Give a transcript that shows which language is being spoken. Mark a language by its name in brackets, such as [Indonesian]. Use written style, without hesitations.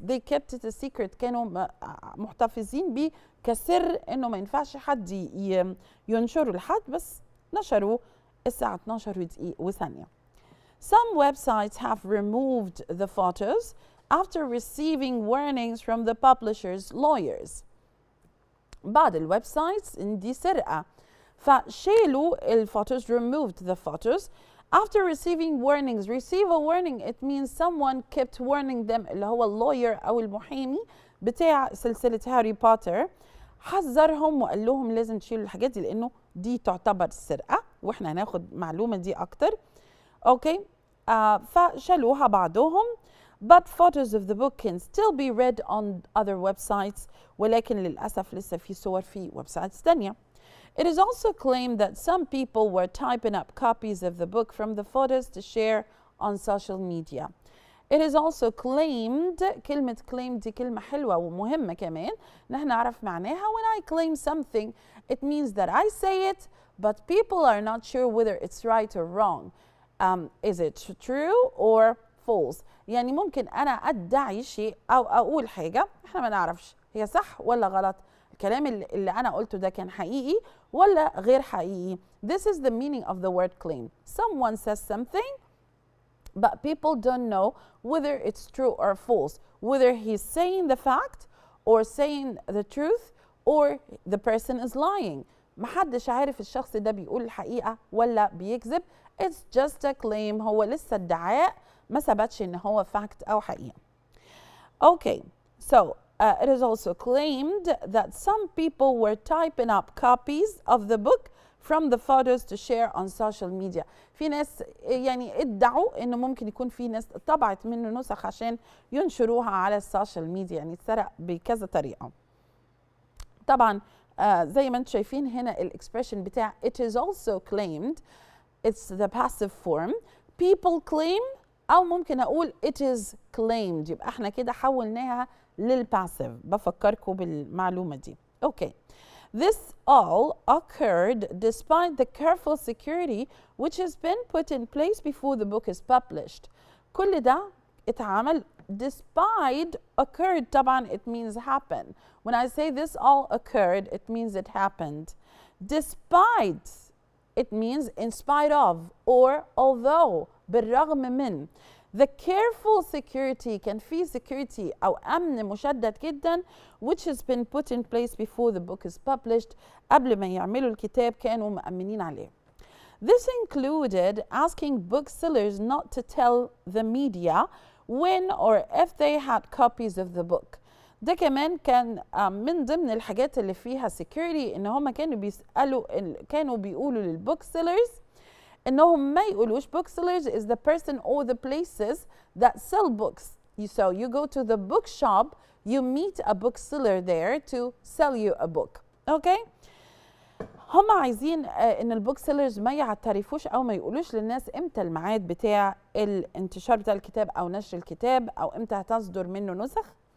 [English] They kept it a secret، [Arabic] كانوا محتفظين بيه كسر انه ما ينفعش حد ينشره لحد، بس نشروه الساعة 12 وثانية. [English] Some websites have removed the photos after receiving warnings from the publishers' lawyers. [Arabic] بعض الويب سايتس دي سرقة فشالوا الفوتوز، [English] removed the photos after receiving warnings. Receive a warning it means someone kept warning them، [Arabic] اللي هو اللوير أو المحامي بتاع سلسلة هاري بوتر حذرهم وقال لهم لازم تشيلوا الحاجات دي لأنه دي تعتبر سرقة، وإحنا هناخد معلومة دي أكتر. اوكي، فشالوها بعضهم. [English] But photos of the book can still be read on other websites، [Arabic] ولكن للأسف لسه في صور في ويب سايتس تانية. [English] It is also claimed that some people were typing up copies of the book from the photos to share on social media. It is also claimed، [Arabic] كلمة claim دي كلمة حلوة ومهمة كمان نحن نعرف معناها. [English] When I claim something it means that I say it but people are not sure whether it's right or wrong. Is it true or false؟ [Arabic] يعني ممكن أنا أدعي شيء أو أقول حاجة إحنا ما نعرفش هي صح ولا غلط، الكلام اللي أنا قلته ده كان حقيقي ولا غير حقيقي. [English] This is the meaning of the word claim. Someone says something but people don't know whether it's true or false, whether he's saying the fact or saying the truth or the person is lying. [Arabic] محدش عارف الشخص ده بيقول الحقيقة ولا بيكذب. [English] It's just a claim، [Arabic] هو لسه ادعاء ما ثبتش ان هو fact او حقيقة. [English] Okay, so it is also claimed that some people were typing up copies of the book from the photos to share on social media. [Arabic] في ناس يعني ادعوا انه ممكن يكون في ناس طبعت منه نسخ عشان ينشروها على السوشيال ميديا، يعني اتسرق بكذا طريقة. طبعا زي ما انتم شايفين هنا الاكسبريشن بتاع [English] it is also claimed، it's the passive form. people claim [Arabic] او ممكن اقول [English] it is claimed، [Arabic] يبقى احنا كده حولناها للباسيف. بفكركم بالمعلومة دي. Okay. [English] This all occurred despite the careful security which has been put in place before the book is published. [Arabic] كل ده اتعمل despite. [English] occurred طبعا it means happen. When I say this all occurred it means it happened. Despite it means in spite of or although [Arabic] بالرغم من. [English] The careful security [Arabic] كان في security أو أمن مشدد جدا [English] which has been put in place before the book is published. [Arabic] قبل ما يعملوا الكتاب كانوا مأمنين عليه. [English] This included asking booksellers not to tell the media when or if they had copies of the book. [Arabic] ده كمان كان من ضمن الحاجات اللي فيها security إن هم كانوا بيقولوا للبوكسيلرز إنهم ما يقولوش. [English] booksellers is the person or the places that sell books. So you go to the bookshop, you meet a bookseller there to sell you a book. [Arabic] Okay? هم عايزين ان البوكسيلرز ما يعترفوش او ما يقولوش للناس امتى الميعاد بتاع الانتشار بتاع الكتاب او نشر الكتاب او امتى هتصدر منه نسخ.